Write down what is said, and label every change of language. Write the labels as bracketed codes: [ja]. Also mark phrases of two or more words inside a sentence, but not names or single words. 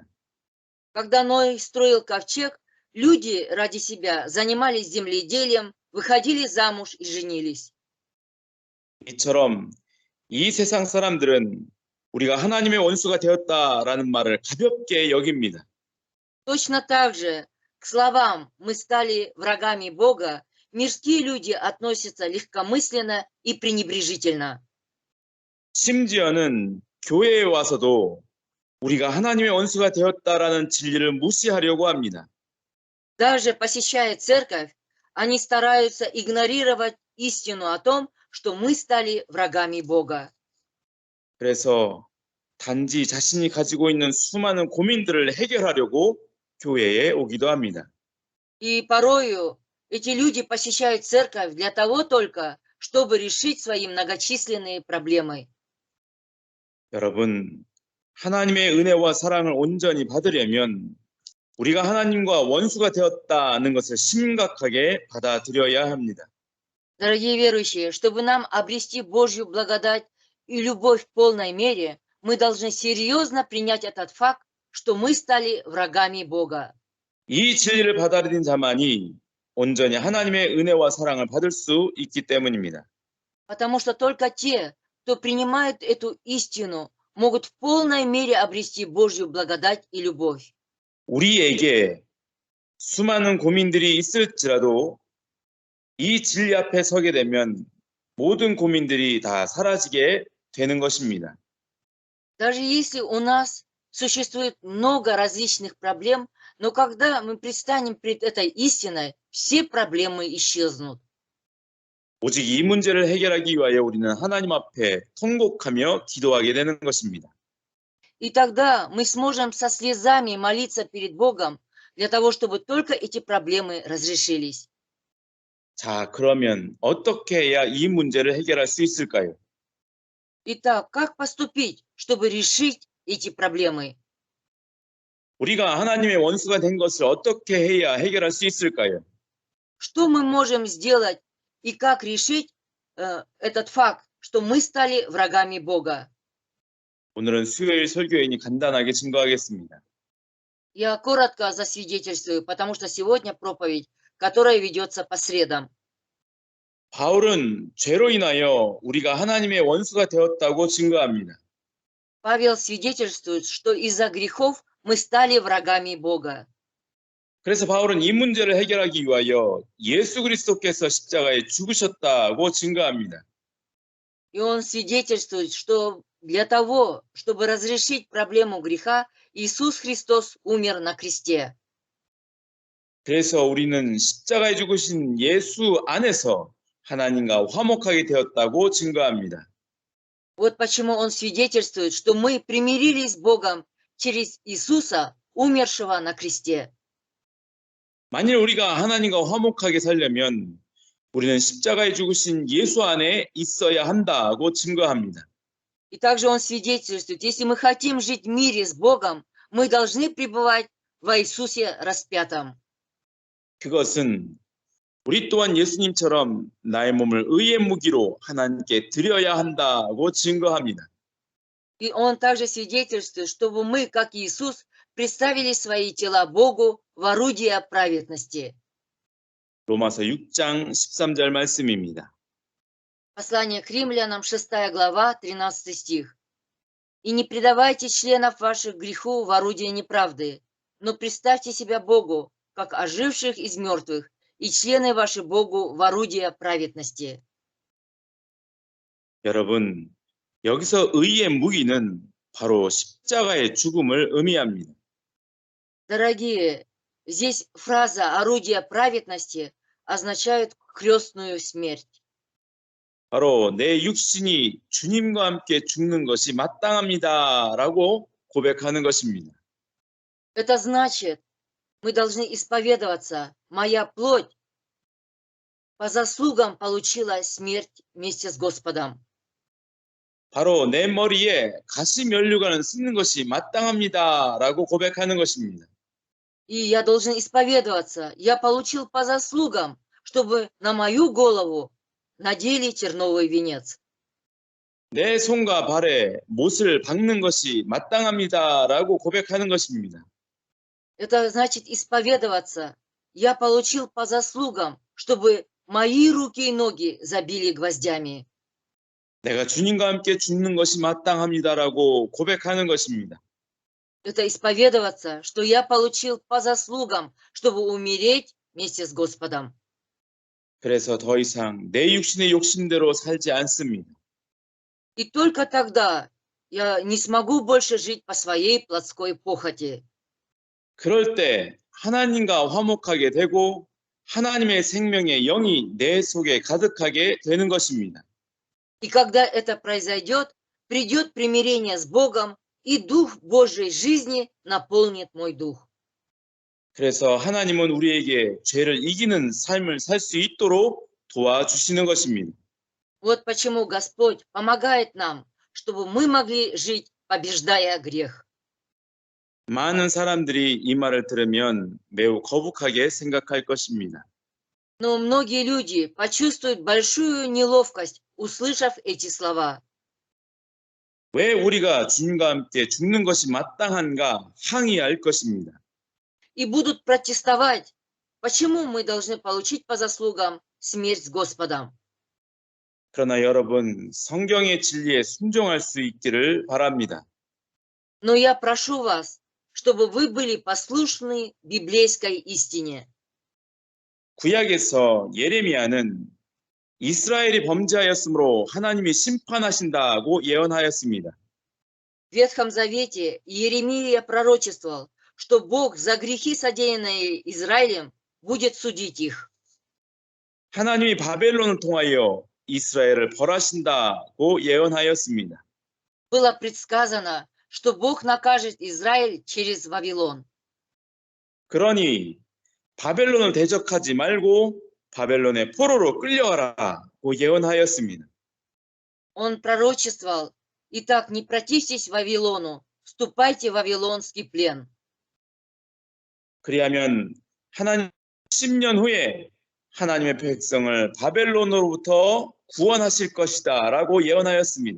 [ru] Когда Ной строил ковчег, люди ради себя занимались земледелием, выходили замуж и женились. [ko] 이처럼 이 세상 사람들은 우리가 하나님의 원수가 되었다라는 말을 가볍게 여깁니다. [ru] Точно так же к словам «мы стали врагами Бога» мирские люди относятся легкомысленно и пренебрежительно. [ko] 심지어는 교회에 와서도 우리가 하나님의 원수가 되었다라는 진리를 무시하려고 합니다. [ru] Даже посещая церковь, они стараются игнорировать истину о том, что мы стали врагами Бога. [ko] 그래서 단지 자신이 가지고 있는 수많은 고민들을 해결하려고 교회에 오기도 합니다. [ru] И порою эти люди посещают церковь для того только, чтобы решить свои многочисленные проблемы. [ko] 여러분, 하나님의 은혜와 사랑을 온전히 받으려면 우리가 하나님과 원수가 되었다는 것을 심각하게 받아들여야 합니다. [ru] Дорогие верующие, чтобы нам обрести Божью благодать и любовь в полной мере, мы должны серьезно принять этот факт, что мы стали врагами Бога. [ko] 이 진리를 받아들인 자만이 온전히 하나님의 은혜와 사랑을 받을 수 있기 때문입니다. [ru] Потому что только те, кто принимает эту истину, могут в полной мере обрести Божью благодать и любовь. [ko] 우리에게 수많은 고민들이 있을지라도 이 진리 앞에 서게 되면 모든 고민들이 다 사라지게 되는 것입니다. [ru] Даже если у нас существует много различных проблем, но когда мы предстанем пред этой истиной, все проблемы исчезнут. [ko] 오직 이 문제를 해결하기 위하여 우리는 하나님 앞에 통곡하며 기도하게 되는 것입니다. [ru] И тогда мы сможем со слезами молиться перед Богом для того, чтобы только эти проблемы разрешились. [ko] 자, 그러면 어떻게 해야 이 문제를 해결할 수 있을까요? [ru] Итак, как поступить, чтобы решить эти проблемы? [ko] 우리가 하나님의 원수가 된 것을 어떻게 해야 해결할 수 있을까요? [ru] Что мы можем сделать и как решить этот факт, что мы стали врагами Бога? [ko] 오늘은 수요일 설교이니 간단하게 증거하겠습니다. [ru] Я коротко засвидетельствую, потому что сегодня проповедь, которая ведется по средам. [ko] 바울은 죄로 인하여 우리가 하나님의 원수가 되었다고 증거합니다. [ru] Павел свидетельствует, что из-за грехов мы стали врагами Бога. [ko] 그래서 바울은 이 문제를 해결하기 위하여 예수 그리스도께서 십자가에 죽으셨다고 증거합니다. [ru] И он свидетельствует, что для того, чтобы разрешить проблему греха, Иисус Христос умер на кресте. [ko] 그래서 우리는 십자가에 죽으신 예수 안에서 하나님과 화목하게 되었다고 증거합니다. [ru] Вот почему он свидетельствует, что мы примирились с Богом через Иисуса, умершего на кресте. [ko] 만일 우리가 하나님과 화목하게 살려면 우리는 십자가에 죽으신 예수 안에 있어야 한다고 증거합니다. [ru] И также он свидетельствует, если мы хотим жить в мире с Богом, мы должны пребывать во Иисусе распятом. [ko] 그것은 우리 또한 예수님처럼 나의 몸을 의의 무기로 하나님께 드려야 한다고 증거합니다. [ru] И он также свидетельствует, чтобы мы, как Иисус, представили свои тела Богу в орудие праведности. [ko] 로마서 6장 13절 말씀입니다. [ru] Послание к римлянам, 6 глава, 13 стих. «И не предавайте членов ваших греху в орудие неправды, но представьте себя Богу, как оживших из мертвых, и члены ваши Богу в орудие праведности». [ko] 여러분, 여기서 의의 무기는 바로 십자가의 죽음을 의미합니다. [ru] Дорогие, здесь фраза «орудие праведности» означает крестную смерть. [ko] 바로 내 육신이 주님과 함께 죽는 것이 마땅합니다라고 고백하는 것입니다. [ru] Это значит, мы должны исповедоваться. Моя плоть по заслугам получила смерть вместе с Господом. [ko] 바로 내 머리에 가시 면류관을 쓰는 것이 마땅합니다라고 고백하는 것입니다. [ru] И я должен исповедоваться. Я получил по заслугам, чтобы на мою голову надели терновый венец. [ko] 내 손과 발에 못을 박는 것이 마땅합니다라고 고백하는 것입니다. [ru] Это значит исповедоваться. Я получил по заслугам, чтобы мои руки и ноги забили гвоздями. [ko] 내가 주님과 함께 죽는 것이 마땅합니다라고 고백하는 것입니다. [ru] Это исповедоваться, что я получил по заслугам, чтобы умереть вместе с Господом. [ko] 그래서 더 이상 내 육신의 욕심대로 살지 않습니다. [ru] И только тогда я не смогу больше жить по своей плотской похоти. [ko] 그럴 때 하나님과 화목하게 되고 하나님의 생명의 영이 내 속에 가득하게 되는 것입니다. [ru] И когда это произойдет, придет примирение с Богом, и Дух Божьей жизни наполнит мой дух. [ko] 그래서 하나님은 우리에게 죄를 이기는 삶을 살 수 있도록 도와주시는 것입니다. [ru] Вот почему Господь помогает нам, чтобы мы могли жить, побеждая грех. [ko] 많은 사람들이 이 말을 들으면 매우 거북하게 생각할 것입니다. [ru] Но многие люди почувствуют большую неловкость, услышав эти слова. [ko] 왜 우리가 주님과 함께 죽는 것이 마땅한가 항의할 것입니다. [ru] И будут протестовать, почему мы должны получить по заслугам смерть с Господом. [ko] 그러나 여러분, 성경의 진리에 순종할 수 있기를 바랍니다. [ru] Но я прошу вас, чтобы вы были послушны библейской истине. [ko] 구약에서 예레미야는 이스라엘이 범죄하였으므로 하나님이 심판하신다고 예언하였습니다. [ru] В Ветхом Завете Иеремия пророчествовал, что Бог за грехи, содеянные Израилем, будет судить их. [ko] 하나님이 바벨론을 통하여 이스라엘을 벌하신다고 예언하였습니다. [ru] Было предсказано, что Бог накажет Израиль через Вавилон. [ko] 그러니 바벨론을 대적하지 말고 바벨론의 포로로 끌려가라고 예언하였습니다. [ru] Он пророчествовал: «Итак, не противьтесь Вавилону, вступайте в вавилонский плен». [ko] 그리하면 하나님 10년 후에 하나님의 백성을 바벨론으로부터 구원하실 것이다라고 예언하였습니다.